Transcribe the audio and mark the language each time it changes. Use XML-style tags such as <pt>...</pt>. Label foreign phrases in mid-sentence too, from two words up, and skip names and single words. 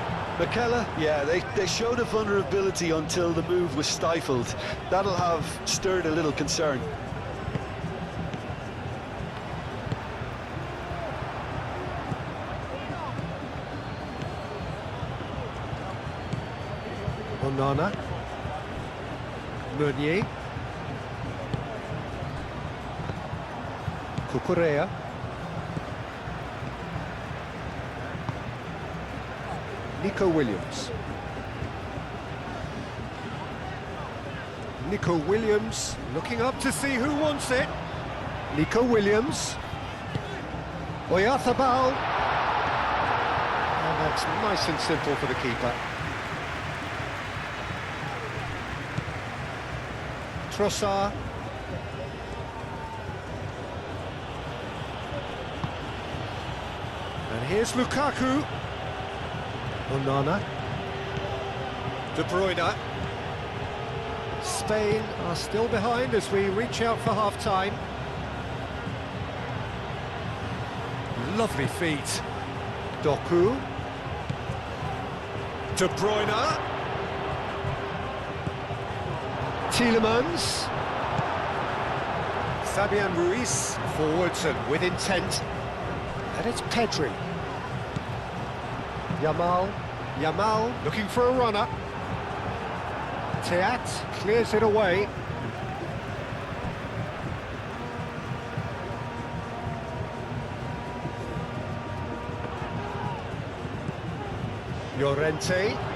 <en>McKellar, yeah, they showed a vulnerability until the move was stifled. That'll have stirred a little concern. Onana. Meunier. Cucurella. Nico Williams. Nico Williams looking up to see who wants it. Nico Williams. Oyarzabal. And that's nice and simple for the keeper. Trossard. And here's Lukaku. Onana. De Bruyne. Spain are still behind as we reach out for half-time. Lovely feet. Doku. De Bruyne. Tielemans. Fabian Ruiz forwards and with intent. And it's Pedri. Yamal looking for a runner. Teat clears it away. Llorente.</en>